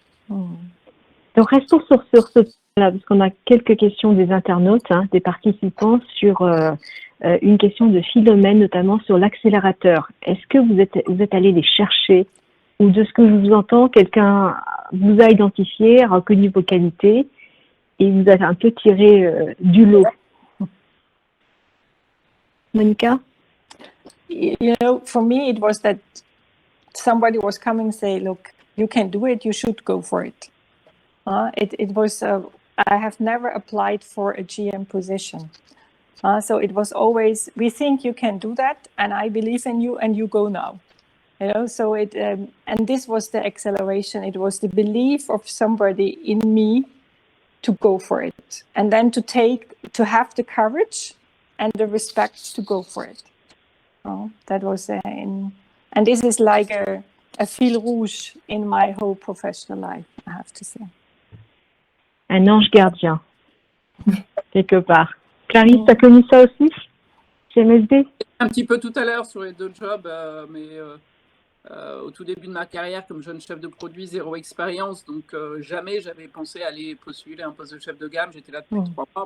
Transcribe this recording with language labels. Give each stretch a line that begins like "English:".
French: Donc restons sur ce point-là, parce qu'on a quelques questions des internautes, des participants, sur une question de Philomène, notamment sur l'accélérateur. Est-ce que vous êtes allé les chercher, ou de ce que je vous entends, quelqu'un vous a identifié, a reconnu vos qualités et vous a un peu tiré du lot? Monica?
English: You know, for me, it was that somebody was coming and say, look, you can do it, you should go for it. It was, I have never applied for a GM position. So it was always, we think you can do that, and I believe in you, and you go now. You know, so and this was the acceleration. It was the belief of somebody in me to go for it, and then to have the courage and the respect to go for it. That was and this is like a fil rouge in my whole professional life, I have to say.
French: Un ange gardien, quelque part. Clarisse, t'as connu ça aussi, chez MSD? Un petit peu tout à l'heure sur les 2 jobs, mais au tout début de ma carrière comme jeune chef de produit, 0 expérience, donc jamais j'avais pensé aller postuler un poste de chef de gamme. J'étais là depuis 3 mois.